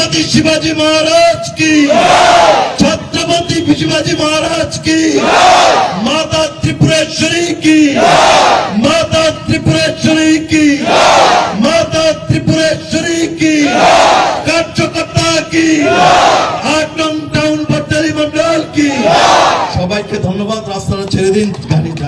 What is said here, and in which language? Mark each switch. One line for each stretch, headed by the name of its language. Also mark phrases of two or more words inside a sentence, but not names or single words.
Hindi: शिवाजी महाराज की, छत्रपति शिवाजी महाराज की, माता त्रिपुरेश्वरी की, माता त्रिपुरेश्वरी की, माता त्रिपुरेश्वरी की, कार्यकर्ता की,
Bangla: 8 নং টাউন পট্টালি মন্ডল
Hindi: की।
Bangla: সবাইকে ধন্যবাদ। রাস্তাটা ছেড়ে দিন।